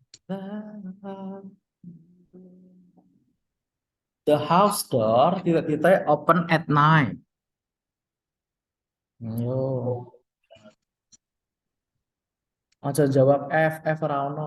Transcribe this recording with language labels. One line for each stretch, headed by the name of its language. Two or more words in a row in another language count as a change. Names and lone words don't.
English: The house door titik-titik open at night.
Javanese: Yo, aja jawab F ora ono.